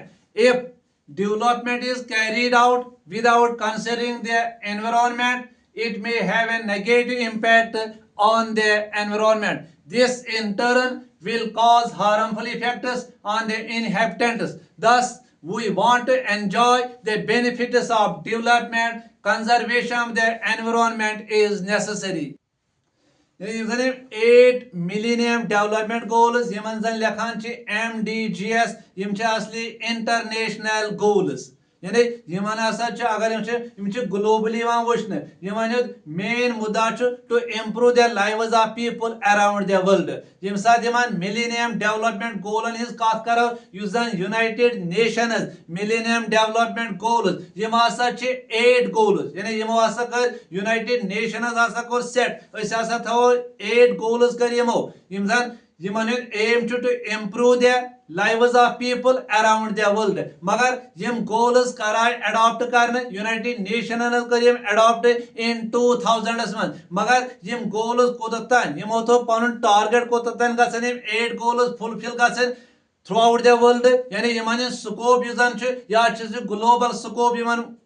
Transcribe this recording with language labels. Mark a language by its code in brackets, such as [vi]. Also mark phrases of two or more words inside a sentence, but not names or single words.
[en] If development is carried out without considering the environment, it may have a negative impact on the environment. This in turn will cause harmful effects on the inhabitants. Thus, we want to enjoy the benefits of development. Conservation of the environment is necessary. [ks] یِم زن 8 Millennium Development Goals یِمن زن لیکھان چھِ MDGs یِم چھِ اصلی [en] international goals [ks] یعنی یِمن ہسا چھِ اگر یِم چھِ گلوبلی یِوان وٕچھنہٕ یِمن ہُنٛد مین مُدا چھُ [en] to improve the lives of people around the world [ks] ییٚمہِ ساتہٕ یِمن مِلینیم ڈیولپمنٹ گولن ہٕنٛز کتھ کرو یُس زن یونایٹڈ نیشنز مِلینیم ڈیولپمنٹ گولز یِم ہسا چھِ 8 گولز یعنی یِمو ہسا کٔر یونایٹڈ نیشنز ہسا کوٚر سیٹ أسۍ ہسا تھاوو 8 گولز کٔرۍ یِمو یِم زن یِمن ہُنٛد ایم چھُ [en] to improve the lives of people around the world [ks] مگر یِم گولز کر آے اڈاپٹ کرنہٕ یونایٹڈ نیشنن کٔر یِم [en] adapt in 2000 [ks] منٛز مگر یِم گولز کوٚتتھ تانۍ یِمو تھوٚو پنُن ٹارگیٹ کوٚتتھ تانۍ گژھن یِم 8 گولز فُلفل گژھٕنۍ [en] throughout the world [ks] یعنی یِمن ہُنٛد سکوپ یُس زن چھُ یا چھُ سُہ [en] global scope [ks] یِمن